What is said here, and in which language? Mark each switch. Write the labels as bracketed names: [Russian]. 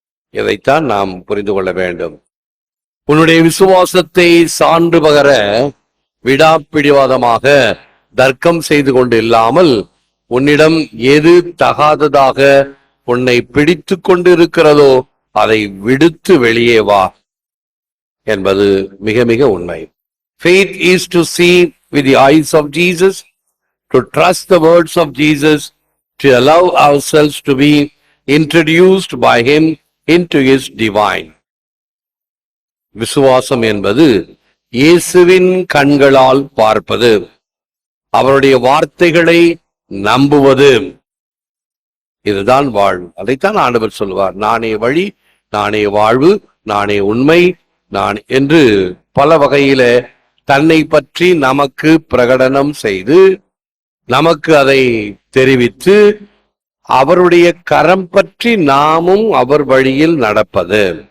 [Tamil] இதைத்தான் நாம் புரிந்து கொள்ள வேண்டும். உன்னுடைய விசுவாசத்தை சான்று பகர விடாப்பிடிவாதமாக தர்க்கம் செய்து கொண்டு இல்லாமல், உன்னிடம் எது தகாததாக உன்னை பிடித்து கொண்டு இருக்கிறதோ அதை விடுத்து வெளியே வா என்பது மிக மிக உண்மை. [English] Faith is to see with the eyes of Jesus, to trust the words of Jesus, to allow ourselves to be introduced by him into his divine. [Tamil] விசுவாசம் என்பது இயேசுவின் கண்களால் பார்ப்பது, அவருடைய வார்த்தைகளை நம்புவது. இதுதான் வாழ்வு. அதைத்தான் ஆண்டவர் சொல்வார், நானே வழி, நானே வாழ்வு, நானே உண்மை, நான் என்று பல வகையில தன்னை பற்றி நமக்கு பிரகடனம் செய்து நமக்கு அதை தெரிவித்து அவருடைய கரம் பற்றி நாமும் அவர் வழியில் நடப்பது.